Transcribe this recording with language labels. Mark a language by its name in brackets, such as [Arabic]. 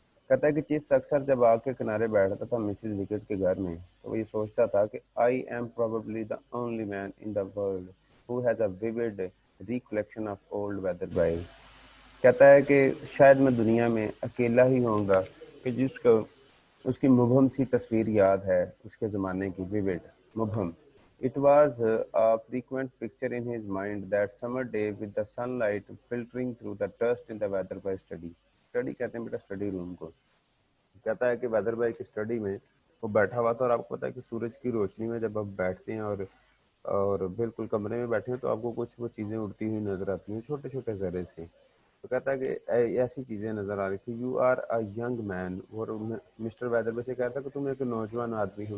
[Hindi] कहता है कि चिप्स अक्सर जब आग के किनारे बैठता था मिसेस विकेट के घर में, तो वो ये सोचता था कि [English] I am probably the only man in the world who has a vivid recollection of old Weatherby. [Hindi] कहता है कि शायद मैं दुनिया में अकेला ही होऊंगा कि जिसको उसकी मुबहम सी तस्वीर याद है उसके ज़माने की. Vivid, मुबहम. [English] It was a frequent picture in his mind that summer day with the sunlight filtering through the dust in the weather by study. [Hindi] Study कहते हैं बेटा स्टडी रूम को. कहता है कि वेदर बाई की स्टडी में वो बैठा हुआ था और आपको पता है कि सूरज की रोशनी में जब आप बैठते हैं और बिल्कुल कमरे में बैठे हैं तो आपको कुछ वो चीज़ें उड़ती हुई नजर आती हैं, छोटे छोटे जरे से. तो कहता है कि ऐसी चीज़ें नज़र आ रही थी. [English] you are a young man, [Hindi] और मिस्टर वेदर बाई से कहता है कि तुम एक नौजवान आदमी हो.